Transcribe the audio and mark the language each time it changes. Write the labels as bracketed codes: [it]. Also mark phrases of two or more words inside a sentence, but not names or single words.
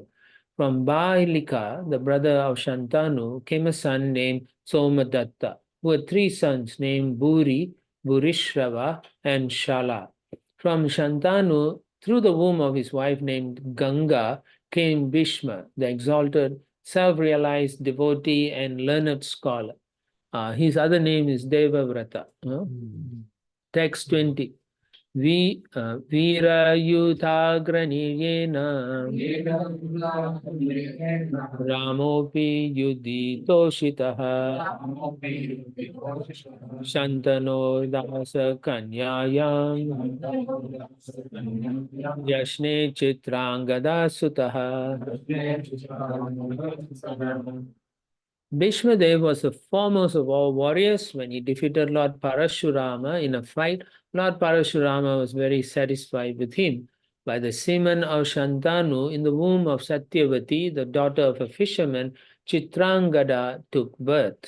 [en] From Bahlika, the brother of Shantanu, came a son named Somadatta, who had three sons named Buri, Burishrava, and Shala. From Shantanu, through the womb of his wife named Ganga, came Bhishma, the exalted, self-realized devotee and learned scholar. His other name is Devavrata. Text 20. [sa] वीरयूथाग्रणीर्येन रामोऽपि युधितोषितः शान्तनो दाश कन्यायां जज्ञे चित्राङ्गद सुतः. [en] Bhishma Dev was the foremost of all warriors. When he defeated Lord Parashurama in a fight, Lord Parashurama was very satisfied with him. By the semen of Shantanu in the womb of Satyavati, the daughter of a fisherman, Chitrangada took birth.